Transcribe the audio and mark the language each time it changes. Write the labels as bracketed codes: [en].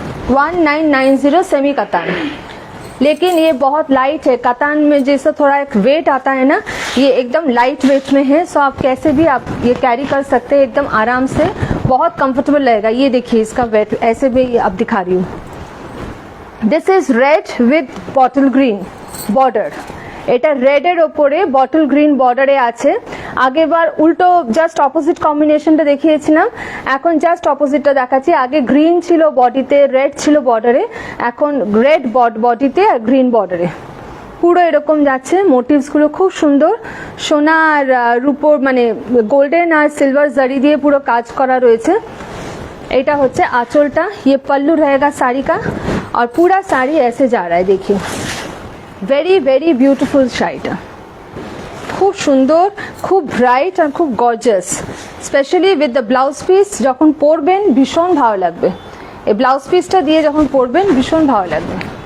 [hi] 1990 semi कतान। लेकिन ये बहुत लाइट है, कतान में जैसे थोड़ा एक वेट आता है ना, ये एकदम लाइट वेट में है। सो आप कैसे भी आप ये कैरी कर सकते हैं एकदम आराम से, बहुत कंफर्टेबल रहेगा। ये देखिए इसका वेट ऐसे भी आप दिखा रही हूँ। [en] This is red with bottle green border. [bn] এটা রেডের ওপরে বটল গ্রিন বর্ডারে আছে। আগেরবার উল্টো জাস্ট অপোজিট কম্বিনেশনটা দেখিয়েছিলাম, এখন জাস্ট অপোজিটটা দেখাচ্ছি। আগে গ্রিন ছিল বডিতে, রেড ছিল বর্ডারে, এখন রেড বডিতে আর গ্রিন বর্ডারে পুরো এরকম যাচ্ছে। মোটিভসগুলো খুব সুন্দর, সোনা আর রূপোর মানে গোল্ডেন আর সিলভার জারি দিয়ে পুরো কাজ করা রয়েছে। এটা হচ্ছে আঁচলটা, [hi] ये पल्लू रहेगा साड़ी का और पूरा साड़ी ऐसे जा रहा है। [bn] देखिए [en] very very beautiful [bn] শাড়িটা, খুব সুন্দর, খুব ব্রাইট আর খুব gorgeous. [en] specially with the blouse piece [bn] যখন পরবেন ভীষণ ভালো লাগবে। এই ব্লাউজ পিসটা দিয়ে যখন পরবেন ভীষণ ভালো লাগবে।